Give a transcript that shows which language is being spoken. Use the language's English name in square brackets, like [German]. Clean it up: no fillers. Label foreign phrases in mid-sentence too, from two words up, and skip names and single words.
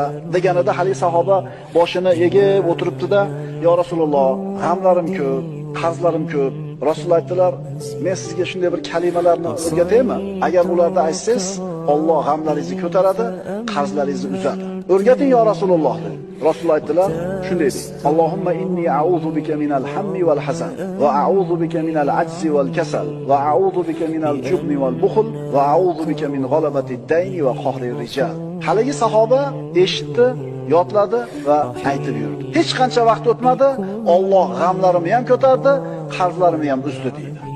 [Uzbek] deganida hali sahoba boshini egib o'tiribdi-da, "Ya Rasululloh, g'amlarim ko'p, qarzlarim ko'p." Rasululloh aytdilar, "Men sizga shunday bir kalimalarni o'rgataymi? Agar ularni aytsangiz, Alloh g'amlaringizni ko'taradi, qarzlaringizni uzadi. O'rgating ya Rasululloh" dedi. Rasululloh aytdilar, shunday dedi: [Arabic] "اللهم إني أعوذ بك من الهم والحزن وأعوذ بك من العجز والكسل وأعوذ بك من الجبن والبخل وأعوذ بك من غلبة الدين وقهر الرجال." [Uzbek] Haligi sahoba eshitdi, yodladi va aytib yurdi. Hech qancha vaqt o'tmadi, Alloh g'amlarimni ham ko'tardi, qarzlarimni ham uzdi deydi.